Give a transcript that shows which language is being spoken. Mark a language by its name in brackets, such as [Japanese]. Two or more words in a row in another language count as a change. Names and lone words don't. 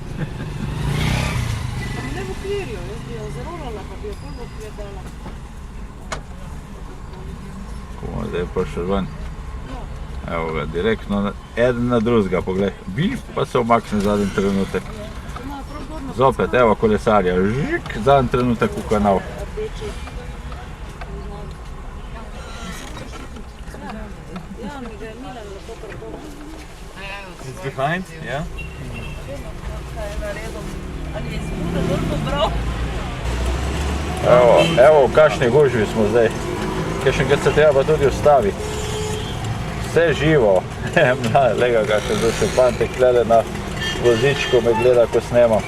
[Slovenian] Bomo zdaj prišli ven. Evo ga, direktno eden na drugega, poglej. Bif, pa se omakne zadnji trenutek. Zopet, evo kolesarja, žik, zadnji trenutek v kanal. [English] It's behind, yeah? [Slovenian] Evo, v kakšni gužvi smo zdaj. Kakšnega se treba pa tudi ustavi. Vse živo. Lega, kakšen zdaj se fantek gleda na vozičku, me gleda, ko snemam.